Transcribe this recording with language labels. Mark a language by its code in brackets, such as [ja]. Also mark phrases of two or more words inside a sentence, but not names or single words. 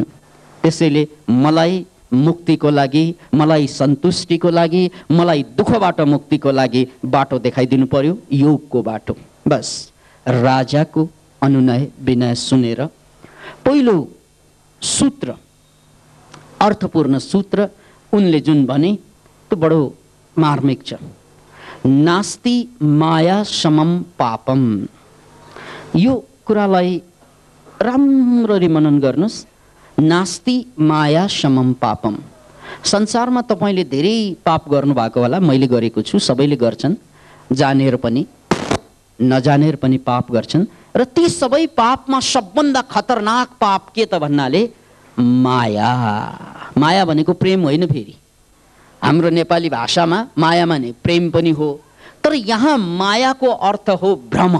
[ne] त्यसैले मलाई मुक्तिको लागि, मलाई सन्तुष्टिको लागि, मलाई दुःखबाट मुक्तिको लागि बाटो देखाइदिनु पर्यो, योगको बाटो। बस राजाको अनुनय विनय सुनेर पहिलो सूत्र, अर्थपूर्ण सूत्र उनले जुन भने त्यो बडो मार्मिक छ। [sa] नास्ति माया समम पापम। [ne] यो कुरालाई राम्ररी मनन गर्नुस्। [sa] नास्ति माया समम पापम। [ne] संसारमा तपाईले धेरै पाप गर्नुभएको होला, मैले गरेको छु, सबैले गर्छन्, जानेर पनि नजानेर पनि पाप गर्छन्। र ती सबै पापमा सबभन्दा खतरनाक पाप के त भन्नाले माया। माया भनेको प्रेम होइन, फेरि हाम्रो नेपाली भाषामा माया माने प्रेम पनि हो, तर यहाँ मायाको अर्थ हो भ्रम।